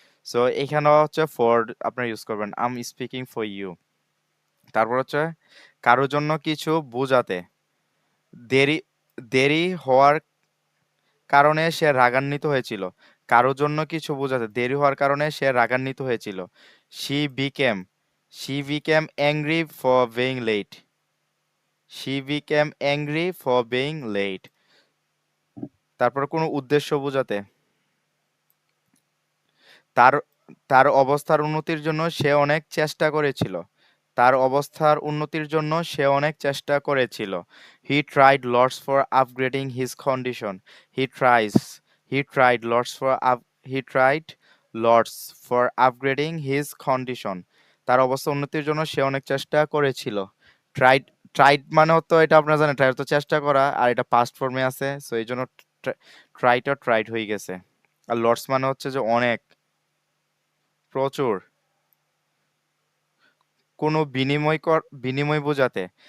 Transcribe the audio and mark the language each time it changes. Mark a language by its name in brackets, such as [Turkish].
[Bangla] So এখানে হচ্ছে for আপনারা ইউজ করবেন, [English] I'm speaking for you. [Bangla] তারপর হচ্ছে কারো জন্য কিছু বোঝাতে। দেরি দেরি হওয়ার কারণে সে রাগান্বিত হয়েছিল। কারো জন্য কিছু বোঝাতে দেরি হওয়ার কারণে সে রাগান্বিত হয়েছিল। [English] She became she became angry for being late. She became angry for being late. [Bangla] তারপর কোনো উদ্দেশ্য বোঝাতে। তার তার অবস্থার উন্নতির জন্য সে অনেক চেষ্টা করেছিল। তার অবস্থার উন্নতির জন্য সে অনেক চেষ্টা করেছিল। [English] He tried lots for upgrading his condition. He tries. He tried lots for up. He tried lots for upgrading his condition. [Bangla] তার অবস্থা উন্নতির জন্য সে অনেক চেষ্টা করেছিল। Tried tried মানে হতো এটা আপনারা জানেন ট্রাই তো চেষ্টা করা আর এটা পাস্ট ফর্মে আছে সো এই জন্য ট্রাইটা ট্রাইড হয়ে গেছে। আর লটস মানে হচ্ছে যে অনেক প্রচুর কোনো বিনিময় বোঝাতে।